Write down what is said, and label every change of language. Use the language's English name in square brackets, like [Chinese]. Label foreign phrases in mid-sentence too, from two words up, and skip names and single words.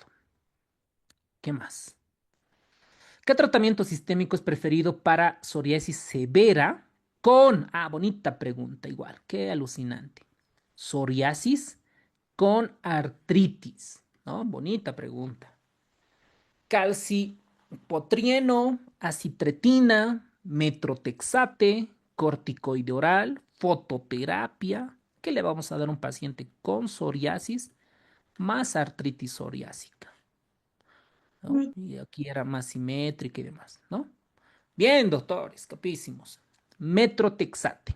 [Spanish] ¿Qué más? ¿Qué tratamiento sistémico es preferido para psoriasis severa con... Ah, bonita pregunta igual. Qué alucinante. Psoriasis con artritis. ¿No? Bonita pregunta. Calcipotrieno, acitretina, metrotexate, corticoide oral, fototerapia. ¿Qué le vamos a dar a un paciente con psoriasis más artritis psoriásica? ¿No? Y aquí era más simétrica y demás, ¿no? Bien, doctores, capísimos. Metrotexate.